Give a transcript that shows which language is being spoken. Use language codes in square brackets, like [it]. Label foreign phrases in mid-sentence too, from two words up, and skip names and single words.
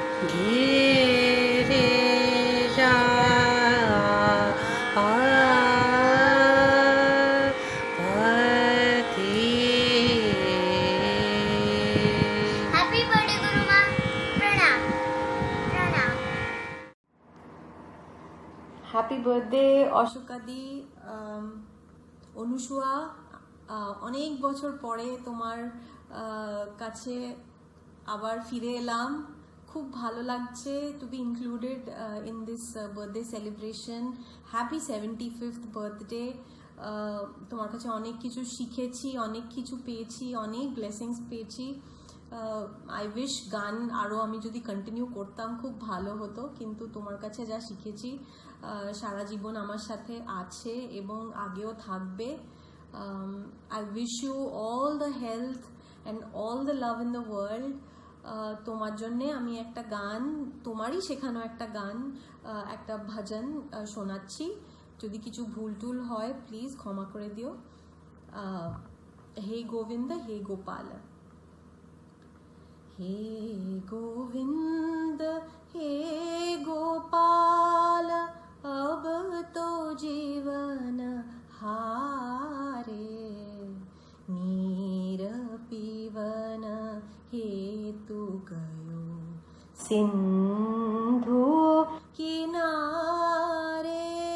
[en] रे रा पा पति। happy birthday [hi] गुरु माँ। प्रणाम प्रणाम। [en] happy birthday [bn] অশোকাদি। অনুসুয়া, অনেক বছর পরে তোমার কাছে আবার ফিরে এলাম, খুব ভালো লাগছে [en] to be included in this birthday celebration. happy 75th birthday. [bn] তোমার কাছে অনেক কিছু শিখেছি, অনেক কিছু পেয়েছি, অনেক ব্লেসিংস পেয়েছি। [en] I wish [bn] গান আরও আমি যদি কন্টিনিউ করতাম খুব ভালো হতো, কিন্তু তোমার কাছে যা শিখেছি সারা জীবন আমার সাথে আছে এবং আগেও থাকবে। [en] I wish you all the health and all the love in the world. [bn] তোমার জন্যে আমি একটা গান, তোমারই শেখানো একটা গান, একটা ভজন শোনাচ্ছি। যদি কিছু ভুল টুল হয় প্লিজ ক্ষমা করে দিও। হে গোবিন্দ হে গোপাল। [hi] हे गोविंद हे गोपाल, अब तो जीवन हारे। नीर पीवन हेतु गयो सिंधु किनारे।